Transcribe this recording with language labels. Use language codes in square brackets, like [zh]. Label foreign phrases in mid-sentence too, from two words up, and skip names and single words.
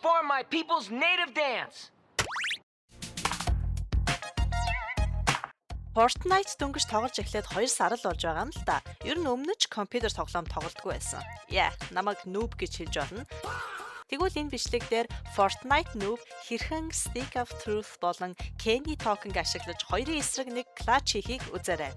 [en] my people's native dance. [mn] Fortnite дөнгөж тоглож эхлээд 2 сар л болж байгаа юм л да. Ер нь өмнө ч компьютер тоглоом тоглодгүй байсан. Намайг noob гэж хэлж болно. Тэгвэл энэ бичлэг дээр Fortnite noob хэрхэн Stick of Truth болон Candy Token ашиглаж хоёрын эсрэг нэг клатч хийхийг үзээрэй.